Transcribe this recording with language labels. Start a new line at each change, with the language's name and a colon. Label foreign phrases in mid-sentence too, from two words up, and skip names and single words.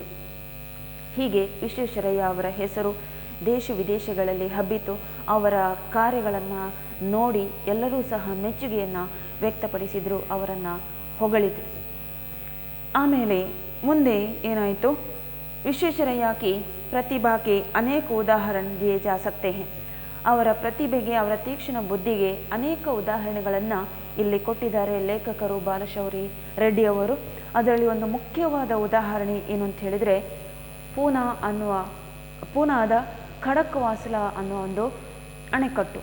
Kannada: ಹೀಗೆ ವಿಶ್ವೇಶ್ವರಯ್ಯ ಅವರ ಹೆಸರು ದೇಶ ವಿದೇಶಗಳಲ್ಲಿ ಹಬ್ಬಿತು. ಅವರ ಕಾರ್ಯಗಳನ್ನು ನೋಡಿ ಎಲ್ಲರೂ ಸಹ ಮೆಚ್ಚುಗೆಯನ್ನು ವ್ಯಕ್ತಪಡಿಸಿದರು, ಅವರನ್ನು ಹೊಗಳಿದರು. ಆಮೇಲೆ ಮುಂದೆ ಏನಾಯಿತು,
Hindi: ವಿಶ್ವೇಶ್ವರಯ್ಯ की प्रतिभा के अनेक उदाहरण दिए जा सकते हैं.
Kannada: ಅವರ ಪ್ರತಿಭೆಗೆ, ಅವರ ತೀಕ್ಷ್ಣ ಬುದ್ಧಿಗೆ ಅನೇಕ ಉದಾಹರಣೆಗಳನ್ನು ಇಲ್ಲಿ ಕೊಟ್ಟಿದ್ದಾರೆ ಲೇಖಕರು ಬಾಲಶೌರಿ ರೆಡ್ಡಿ ಅವರು. ಅದರಲ್ಲಿ ಒಂದು ಮುಖ್ಯವಾದ ಉದಾಹರಣೆ ಏನು ಅಂತ ಹೇಳಿದರೆ, ಪೂನಾದ ಖಡಕ್ವಾಸಲಾ ಅನ್ನುವ ಒಂದು ಅಣೆಕಟ್ಟು.